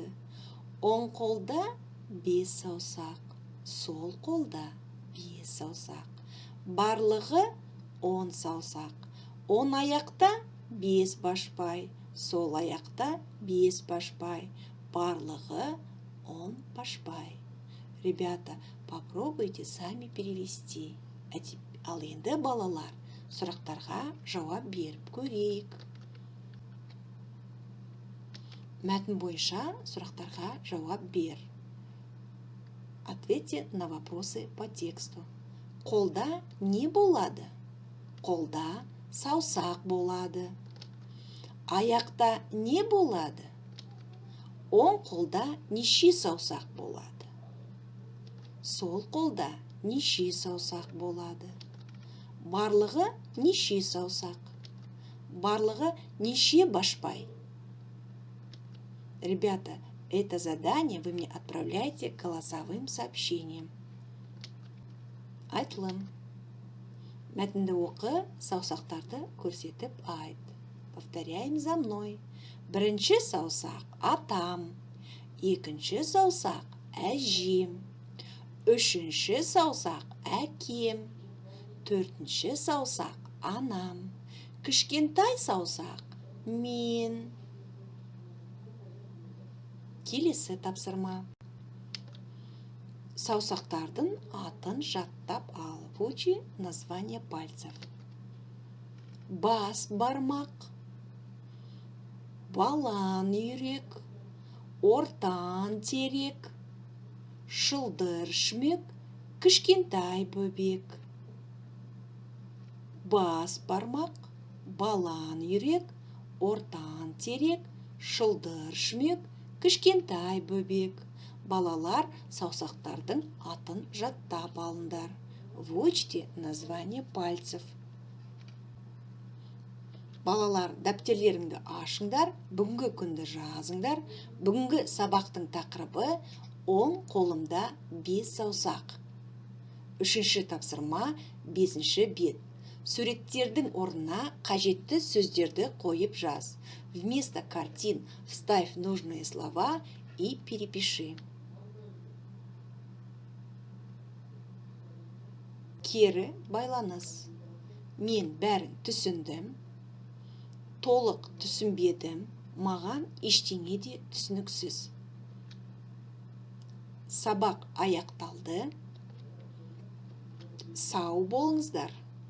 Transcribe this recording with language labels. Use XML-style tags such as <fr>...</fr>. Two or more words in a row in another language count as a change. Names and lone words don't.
<kk>Оң қолда 5 саусақ. Сол қолда 5 саусақ. Барлығы 10 саусақ. Он аяқта 5 башпай. Сол аяқта 5 башпай. Барлығы 10 башпай.</kk> <ru>Ребята, попробуйте сами перевести.</ru> <kk>Ал енді балалар, сұрақтарға жауап беріп көрейік. Мәтін бойынша сұрақтарға жауап бер.</kk> <ru>Ответьте на вопросы по тексту.</ru> <kk>Қолда не болады? Қолда саусақ болады. Аяқта не болады? Оң қолда неше саусақ болады? Сол қолда неше саусақ болады? Барлығы неше саусақ? Барлығы неше башпай?</kk> <ru>Ребята, это задание вы мне отправляете голосовым сообщением.</ru> <kk>Айтылым. Мәтінді оқы, саусақтарды көрсетіп айт.</kk> <ru>Повторяем за мной.</ru> <kk>Бірінші саусақ атам. Екінші саусақ әжем. Үшінші саусақ әкем. Төртінші саусақ анам. Кішкентай саусақ мен. Келесі тапсырма. Саусақтардың атын жаттап алып</kk> <ru>учи название пальцев.</ru> <kk>Бас бармақ, балан үйрек, ортан терек, шылдыр шмек, кішкентай бөбек. Бас бармақ, балан үйрек, ортан терек, шылдыр шмек, кішкентай бөбек. Балалар саусақтардың атын жаттап алыңдар.</kk> <ru>Выучите название пальцев.</ru> <kk>Балалар, дәптерлеріңді ашыңдар, бүгінгі күнді жазыңдар. Бүгінгі сабақтың тақырыбы оң қолымда 5 саусақ. Үшінші тапсырма 5-ші бет. Суреттердің орнына қажетті сөздерді қойып жаз.</kk> <ru>Вместо картин вставь нужные слова и перепиши.</ru> <kk>Кері байланыс. Мен бәрін түсіндім. Толық түсінбедім. Маған ештеңе де түсініксіз. Сабақ аяқталды. Сау болыңыздар.</kk>